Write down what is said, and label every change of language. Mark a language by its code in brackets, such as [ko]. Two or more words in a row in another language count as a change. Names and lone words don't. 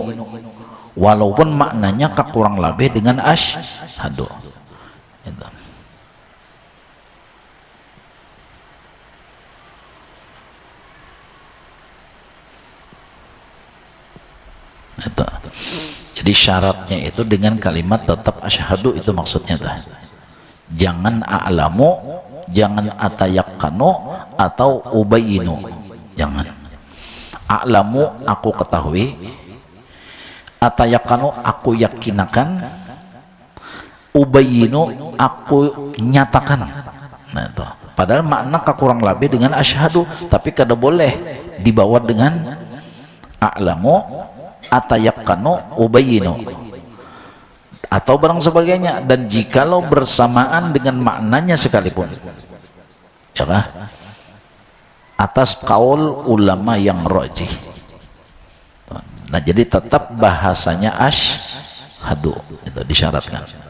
[id] Walaupun maknanya kurang lebih dengan asyhadu. Itu. Itu. Jadi syaratnya itu dengan kalimat tetap asyhadu, itu maksudnya dah. Jangan a'lamu, jangan atayakkanu atau ubayinu. Jangan. A'lamu aku ketahui, atayakkanu aku yakinakan, ubayinu aku nyatakan. Nah itu. Padahal makna kurang lebih dengan asyhadu, tapi kada boleh dibawa dengan [ar] a'lamu atayakkanu ubayyinu [id] atau barang sebagainya, dan jikalau bersamaan dengan maknanya sekalipun, ya kah? Atas kaul ulama yang rajih. Nah, jadi tetap bahasanya asyhadu itu disyaratkan.